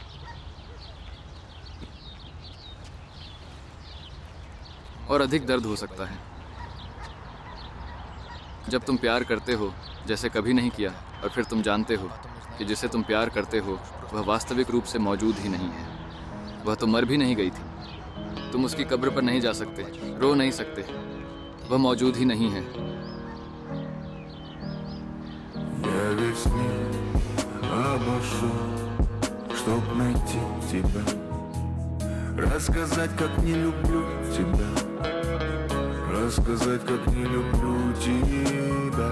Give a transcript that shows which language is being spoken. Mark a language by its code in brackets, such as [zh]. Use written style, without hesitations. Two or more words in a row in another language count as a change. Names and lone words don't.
[hi] और अधिक दर्द हो सकता है जब तुम प्यार करते हो जैसे कभी नहीं किया, और फिर तुम जानते हो कि जिसे तुम प्यार करते हो वह वास्तविक रूप से मौजूद ही नहीं है। वह तो मर भी नहीं गई थी। तुम उसकी कब्र पर नहीं जा सकते, रो नहीं सकते, वह मौजूद ही नहीं है। [ru] Я весь мир обошел, чтоб найти тебя, рассказать, как не люблю тебя, рассказать, как не люблю тебя.